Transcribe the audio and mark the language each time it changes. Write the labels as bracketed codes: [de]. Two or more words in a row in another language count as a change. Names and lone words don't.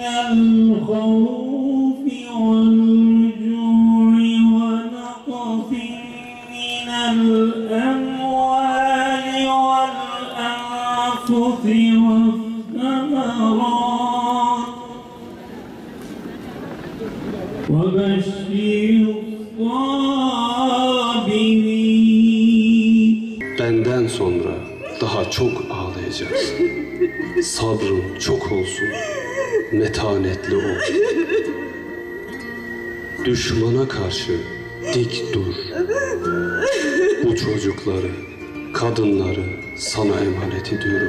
[ar] الْخَوْفِ وَالْجُوعِ وَنَقْصٍ مِّنَ الْأَمْوَالِ وَالْأَنفُسِ وَالثَّمَرَاتِ وَبَشِّرِ الصَّابِرِينَ. [tr] Benden sonra daha çok ağlayacaksın. Sabrın çok olsun, metanetli ol. Düşmana karşı dik dur. Bu çocukları, kadınları sana emanet ediyorum.